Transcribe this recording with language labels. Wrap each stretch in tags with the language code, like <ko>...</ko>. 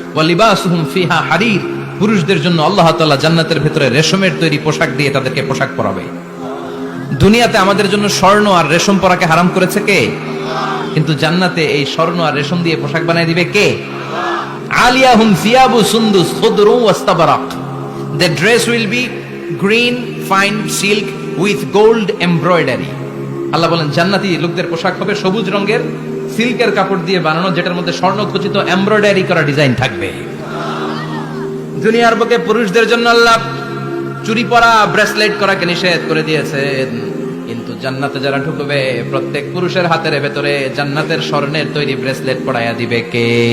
<ar>ওয়া লিবাসুহুম ফিহা হারির।</ar> <bn>পুরুষদের জন্য আল্লাহ তাআলা জান্নাতের ভেতরে রেশমের তৈরি পোশাক দিয়ে তাদেরকে পোশাক পরাবে। দুনিয়াতে আমাদের জন্য স্বর্ণ আর রেশম পরাকে হারাম করেছে কে? কিন্তু জান্নাতে এই স্বর্ণ আর রেশম দিয়ে পোশাক বানায় দিবে কে?</bn> <ar>আলিয়াহুম সিয়াবু সুন্দুস খুদরু ওয়াস্তাবরাক।</ar> <en>The dress will be green fine silk with gold embroidery.</en> <bn>আল্লাহ বলেন জান্নাতি লোকদের পোশাক হবে সবুজ রঙের সিল্কের কাপড় দিয়ে বানানো, যেটার মধ্যে স্বর্ণ খচিত এমব্রয়ডারি করা ডিজাইন থাকবে। দুনিয়ার বুকে পুরুষদের জন্য আল্লাহ চুরি পরা, ব্রেসলেট করাকে নিষেধ করে দিয়েছেন, কিন্তু জান্নাতে যারা ঢুকবে প্রত্যেক পুরুষের হাতের ভেতরে জান্নাতের স্বর্ণের তৈরি ব্রেসলেট পরাইয়া দিবে কে?</bn>